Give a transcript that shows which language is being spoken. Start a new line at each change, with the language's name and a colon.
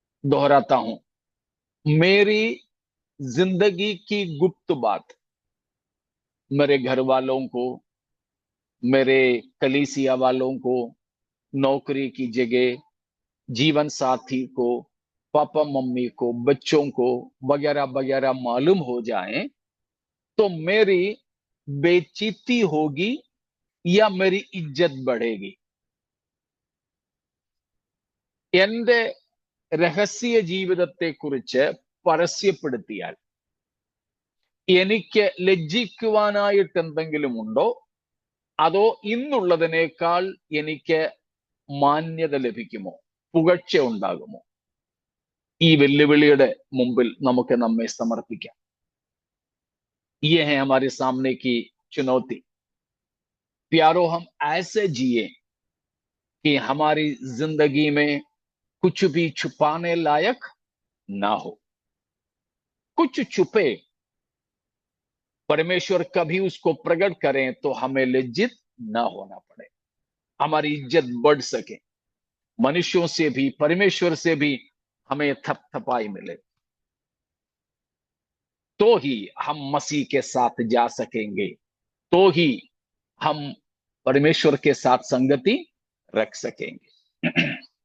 Hindi: दोहराता हूं, मेरी जिंदगी की गुप्त बात मेरे घर वालों को, मेरे कलीसिया वालों को, नौकरी की जगह, जीवन साथी को, पापा मम्मी को, बच्चों को वगैरह वगैरह मालूम हो जाए तो मेरी बेइज्जती होगी या मेरी इज्जत बढ़ेगी?
Malayalam: എന്റെ രഹസ്യ ജീവിതത്തെക്കുറിച്ച് പരസ്യപ്പെടുത്തിയാൽ എനിക്ക് ലജ്ജിക്കുവാനായിട്ട് എന്തെങ്കിലും ഉണ്ടോ, അതോ ഇന്നുള്ളതിനേക്കാൾ എനിക്ക് മാന്യത ലഭിക്കുമോ, പുകഴ്ച ഉണ്ടാകുമോ? ഈ വെല്ലുവിളിയുടെ മുമ്പിൽ നമുക്ക് നമ്മെ സമർപ്പിക്കാം.
Hindi: ये है हमारे सामने की चुनौती। प्यारो, हम ऐसे जिए कि हमारी जिंदगी में कुछ भी छुपाने लायक ना हो। कुछ छुपे, परमेश्वर कभी उसको प्रकट करें तो हमें लज्जित ना होना पड़े, हमारी इज्जत बढ़ सके, मनुष्यों से भी परमेश्वर से भी हमें थपथपाई मिले, तो ही हम मसीह के साथ जा सकेंगे, तो ही हम परमेश्वर के साथ संगति रख सकेंगे।